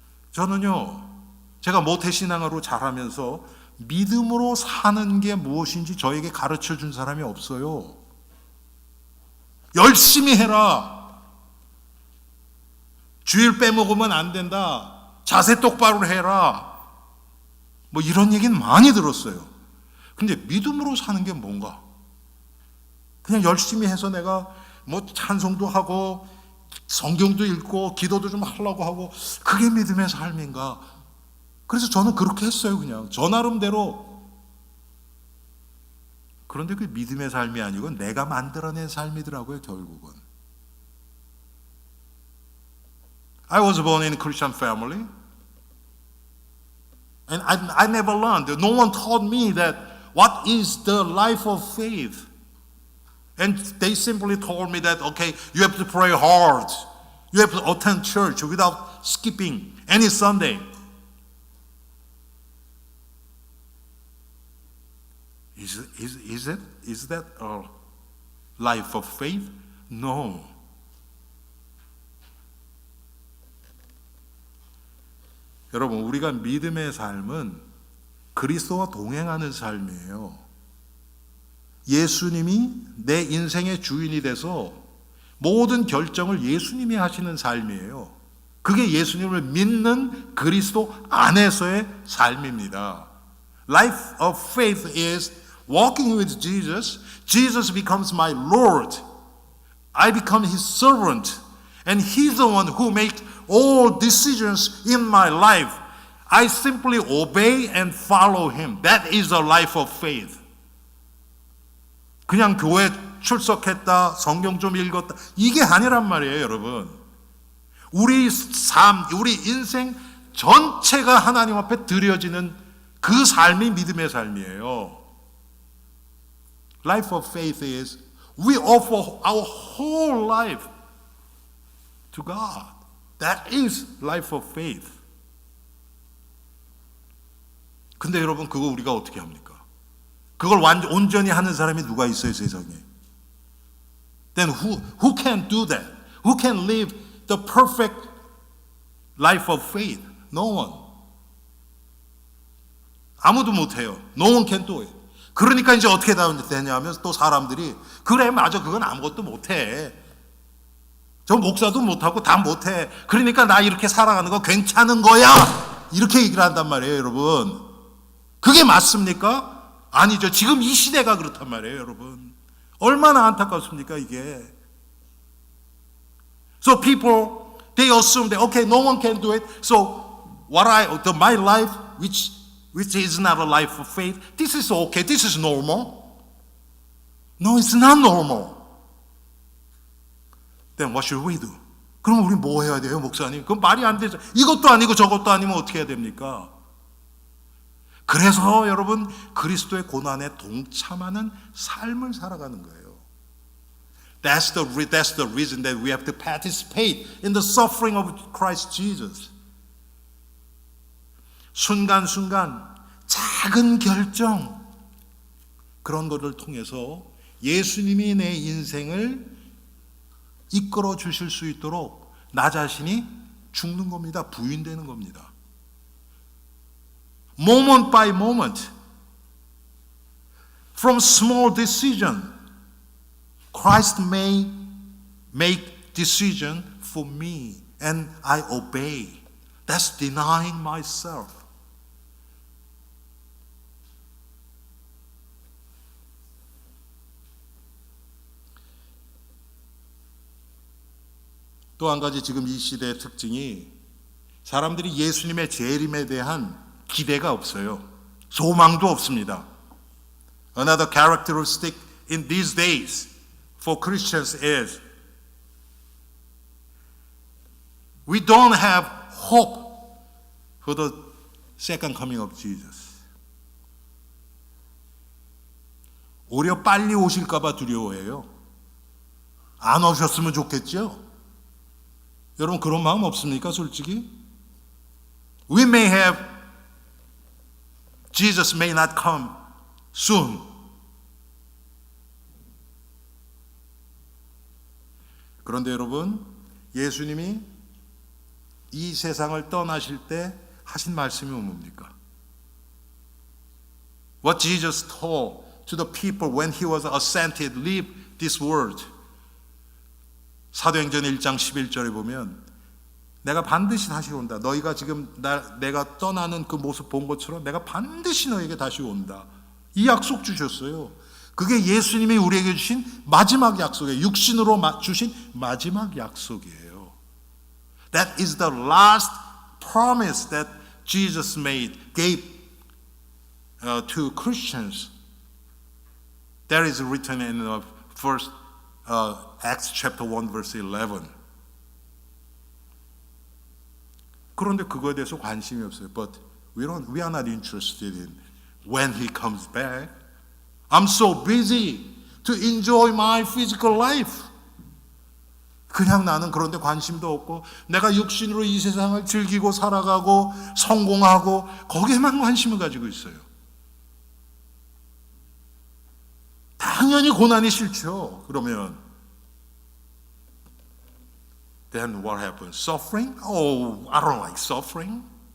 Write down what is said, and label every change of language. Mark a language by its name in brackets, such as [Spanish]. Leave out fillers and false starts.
[Korean] 저는요, 제가 모태신앙으로 자라면서 믿음으로 사는 게 무엇인지 저에게 가르쳐 준 사람이 없어요. 열심히 해라. 주일 빼먹으면 안 된다. 자세 똑바로 해라. 뭐 이런 얘기는 많이 들었어요. 근데 믿음으로 사는 게 뭔가? 그냥 열심히 해서 내가 뭐 찬송도 하고 성경도 읽고 기도도 좀 하려고 하고 그게 믿음의 삶인가? 그래서 저는 그렇게 했어요. 그냥 저 나름대로. 그런데 그 믿음의 삶이 아니고 내가 만들어낸 삶이더라고요. 결국은. [English] I was born in a Christian family and I never learned. No one taught me that what is the life of faith. And they simply told me that, okay, you have to pray hard. You have to attend church without skipping any Sunday. Is that a life of faith? No. [Korean] 여러분, 우리가 믿음의 삶은 그리스도와 동행하는 삶이에요. 예수님이 내 인생의 주인이 돼서 모든 결정을 예수님이 하시는 삶이에요. 그게 예수님을 믿는 그리스도 안에서의 삶입니다. [English] Life of faith is walking with Jesus. Jesus becomes my Lord. I become His servant. And He's the one who makes all decisions in my life. I simply obey and follow Him. That is the life of faith. [Korean] 그냥 교회 출석했다, 성경 좀 읽었다, 이게 아니란 말이에요, 여러분. 우리 삶, 우리 인생 전체가 하나님 앞에 드려지는 그 삶이 믿음의 삶이에요. [English] Life of faith is we offer our whole life to God. That is life of faith. [Korean] 근데 여러분, 그거 우리가 어떻게 합니까? 그걸 온전히 하는 사람이 누가 있어요, 세상에? [English] Then who can do that? Who can live the perfect life of faith? No one. [Korean] 아무도 못해요. [English] No one can do it. [Korean] 그러니까 이제 어떻게 되냐면 또 사람들이 그래 맞아 그건 아무것도 못해. 저 목사도 못하고 다 못해. 그러니까 나 이렇게 살아가는 거 괜찮은 거야. 이렇게 얘기를 한단 말이에요, 여러분. 그게 맞습니까? 아니죠. 지금 이 시대가 그렇단 말이에요, 여러분. 얼마나 안타깝습니까, 이게. [English] So people, they assume that, okay, no one can do it. So my life, which is not a life of faith, this is okay, this is normal. No, it's not normal. Then what should we do? [Korean] 그럼 우리 뭐 해야 돼요, 목사님? 그건 말이 안 되죠. 이것도 아니고 저것도 아니면 어떻게 해야 됩니까? 그래서 여러분 그리스도의 고난에 동참하는 삶을 살아가는 거예요. [English] That's the reason that we have to participate in the suffering of Christ Jesus. [Korean] 순간순간 작은 결정 그런 것을 통해서 예수님이 내 인생을 이끌어 주실 수 있도록 나 자신이 죽는 겁니다. 부인되는 겁니다. [English] Moment by moment, from small decision, Christ may make decision for me and I obey. That's denying myself. [Korean] 또 한 가지 지금 이 시대의 특징이 사람들이 예수님의 재림에 대한 기대가 없어요. 소망도 없습니다. [English] Another characteristic in these days for Christians is we don't have hope for the second coming of Jesus. [Korean] 오히려 빨리 오실까 봐 두려워해요. 안 오셨으면 좋겠죠? 여러분 그런 마음 없습니까? 솔직히 [English] We may have Jesus may not come soon. [Korean] 그런데 여러분 예수님이 이 세상을 떠나실 때 하신 말씀이 뭡니까? [English] What Jesus told to the people when he was ascended, leave this world. [Korean] 사도행전 1장 11절에 보면 내가 반드시 다시 온다. 너희가 지금 내가 떠나는 그 모습 본 것처럼 내가 반드시 너에게 다시 온다. 이 약속 주셨어요. 그게 예수님이 우리에게 주신 마지막 약속이에요. 육신으로 주신 마지막 약속이에요. [English] That is the last promise that Jesus gave to Christians. That is written in first Acts chapter 1 verse 11. [Korean] 그런데 그거에 대해서 관심이 없어요. [English] But we are not interested in when he comes back. I'm so busy to enjoy my physical life. [Korean] 그냥 나는 그런데 관심도 없고 내가 육신으로 이 세상을 즐기고 살아가고 성공하고 거기에만 관심을 가지고 있어요. 당연히 고난이 싫죠. 그러면 [English] Then what happens? Suffering? Oh, I don't like suffering.